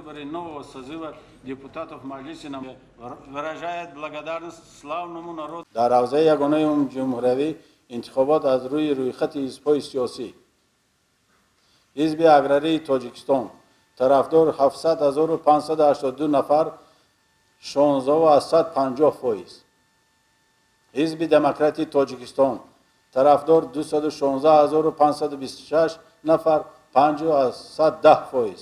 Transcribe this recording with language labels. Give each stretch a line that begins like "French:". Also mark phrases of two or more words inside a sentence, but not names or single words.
Russian: нового созыва депутатов Маджлиса выражает благодарность славному народу.
Tajik: در حوزه یگانه جمهوری انتخابات از روی خط حزب‌های سیاسی حزب اگراری تاجیکستان طرفدار 700,582 نفر 16.50%. حزب دموکراتی تاجیکستان طرفدار 216,526 نفر 50.10%.